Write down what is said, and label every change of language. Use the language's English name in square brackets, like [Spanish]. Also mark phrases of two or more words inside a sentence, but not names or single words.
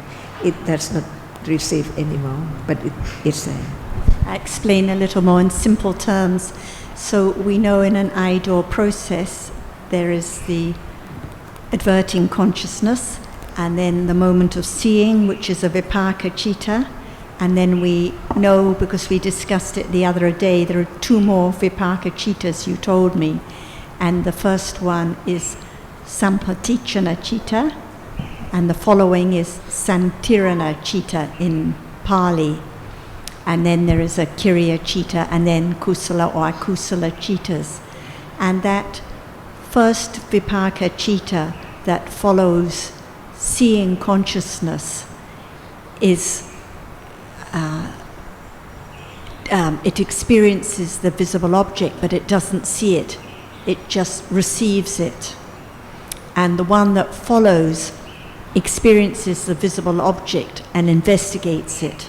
[English] It does not receive anymore, but it is there. I explain a little more in simple terms. So we know in an idle process there is the adverting consciousness, and then the moment of seeing, which is a vipaka citta, and then we know, because we discussed it the other day, there are two more vipaka cittas, you told me, and the first one is [Pali] sampatichana citta, [English] and the following is [Pali] santirana citta [English] in Pali, and then there is a [Pali] kiriya citta, [English] and then kusala or [Pali] akusala cittas, [English] and that first [Pali] vipaka citta [English] that follows seeing consciousness is it experiences the visible object, but it doesn't see it. It just receives it. And the one that follows experiences the visible object and investigates it.